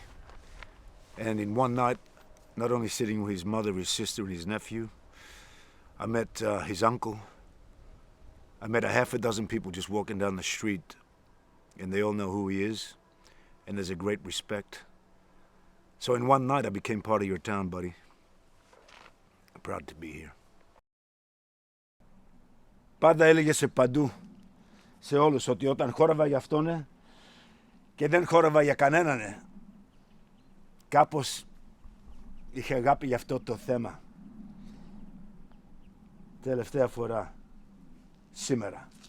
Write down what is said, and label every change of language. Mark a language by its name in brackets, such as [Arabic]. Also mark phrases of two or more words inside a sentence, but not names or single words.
[English] And in one night, not only sitting with his mother, his sister, and his nephew, I met his uncle. I met a half a dozen people just walking down the street, and they all know who he is, and there's a great respect. So in one night, I became part of your town, buddy. I'm proud to be here. [Greek] Πάντα έλεγε σε παντού, σε όλους, ότι όταν χόρευα για αυτόν και δεν χόρευα για κανέναν, κάπως είχε αγάπη για αυτό το θέμα. Τελευταία φορά, σήμερα.